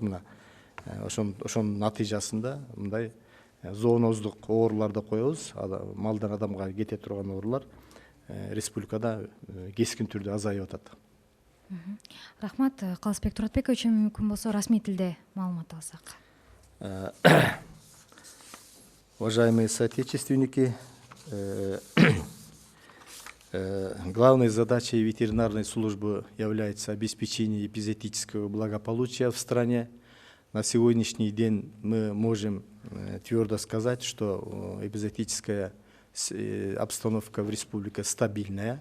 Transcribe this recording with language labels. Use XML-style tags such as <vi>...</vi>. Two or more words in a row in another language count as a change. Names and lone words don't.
<ky>Мына ошонун натыйжасында мындай зооноздук оорулар деп коебуз. Малдан адамга кете турган оорулар республикада кескин түрдө азайып атат. Рахмат. Калысбек Туратбекович, мүмкүн болсо расмий тилде маалымат алсак.</ky> <ru>Уважаемые соотечественники, главной задачей ветеринарной службы является обеспечение эпизоотического благополучия в стране. На сегодняшний день мы можем твердо сказать, что эпизоотическая обстановка в республике стабильная.</ru>